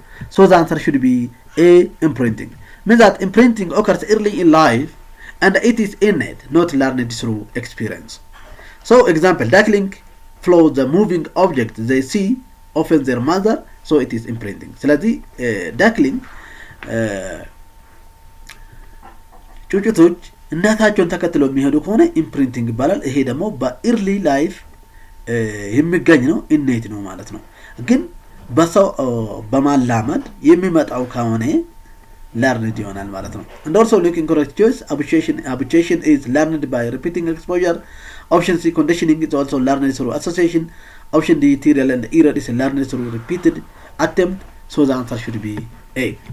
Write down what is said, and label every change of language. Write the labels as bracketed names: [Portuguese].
[English] So the answer should be A imprinting. Means that imprinting occurs early in life and it is innate, not learned through experience. So example, duckling follow the moving object they see often their mother, so it is imprinting. [Amharic] ስለዚህ duckling ጩጩቶች እናታቸውን ተከትለው የሚሄዱ ከሆነ ኢምፕሪንቲንግ ይባላል። ይሄ ደግሞ በኢርሊ ላይፍ የሚገኝ ነው፣ ኢኔት ነው ማለት ነው። ግን በሰው በማላመድ የሚመጣው ከሆነ learned ይሆናል ማለት ነው። [English] And also looking correct choice. Habituation is learned by repeating exposure. Option C conditioning is also learned through association. Option D trial and error is learned through repeated attempt. So the answer should be A.